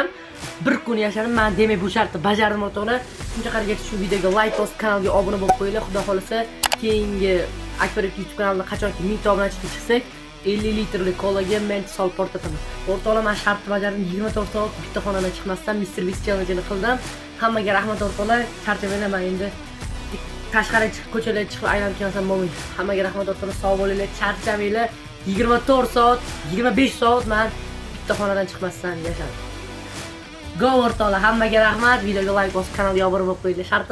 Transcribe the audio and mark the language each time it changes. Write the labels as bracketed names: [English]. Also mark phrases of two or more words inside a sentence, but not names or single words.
[Uzbek] Bir kun yashadim. Men demak bu shartni bajardim o'rtoqlar. Shuncha qaragacha shu videoga like bosib, kanalga obuna bo'lib qo'yinglar. Xudo xolasa, keyingi Akbar YouTube kanalida qachonki 1000 ta obunachiga chiqsak, 50 litrli kolaga men sol portataman. O'rtoqlar, men shartni bajardim. 24 soat bitta xonadan chiqmasdan Mr. Beast challenge-ni qildim. Hammaga rahmat o'rtoqlar. Charchamayman men endi. Tashqariga chiqib, ko'chalarga chiqib aylanib kelsam bo'lmaydi. Hammaga rahmat o'rtoqlar, sog' bo'linglar, charchamanglar. 24 soat, 25 soat men bitta xonadan chiqmasdan yashadim. Go o'rtoqlar, hammaga rahmat. Videoga like bosib, kanalga obuna bo'lib qo'yinglar.